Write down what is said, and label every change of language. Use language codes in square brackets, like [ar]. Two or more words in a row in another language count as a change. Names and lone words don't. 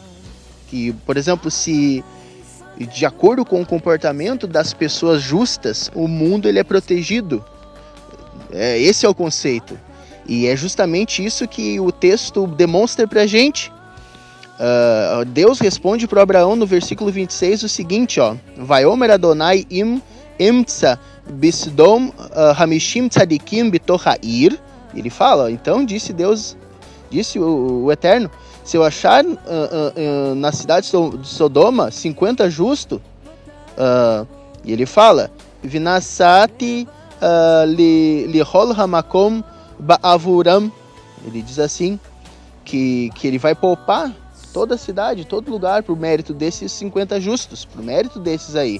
[pt] Que, por exemplo, se de acordo com o comportamento das pessoas justas, o mundo ele é protegido. Esse é o conceito. E é justamente isso que o texto demonstra para a gente. Deus responde para Abraão no versículo 26 o seguinte, [he] ויאמר אדוני אם אמצא בסדום חמישים צדיקים בתוך העיר. [pt] Ele fala, então disse Deus, disse o Eterno, se eu achar na cidade de Sodoma 50 justos, e ele fala, [he] ונשאתי לכל המקום בעבורם, [pt] ele diz assim, que ele vai poupar toda a cidade, todo lugar, por mérito desses 50 justos, por mérito desses aí.